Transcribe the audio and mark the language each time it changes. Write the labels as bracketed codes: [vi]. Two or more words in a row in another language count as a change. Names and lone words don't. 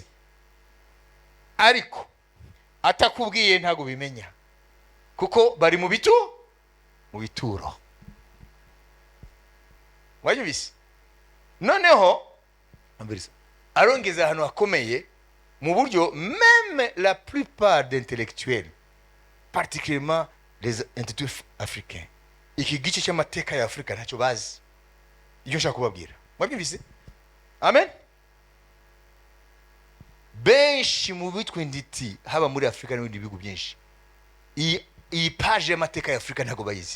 [rw] Ariko atakubwiye ntago bimenya, kuko bari mu bituro. Wanyibise? Noneho arongeza ahantu hakomeye mu buryo [fr] même la plupart d'intellectuels, particulièrement les intellectuels africains, [rw] iki gice cy'amateka ya Afrika ntacyo bazi. Icyo nshaka kubabwira, mwabyumvise? Amen. Benshi mu bitwa inditi haba muri Afrika n'ibindi bihugu byinshi, iyi page y'amateka ya Afrika ntago bayizi.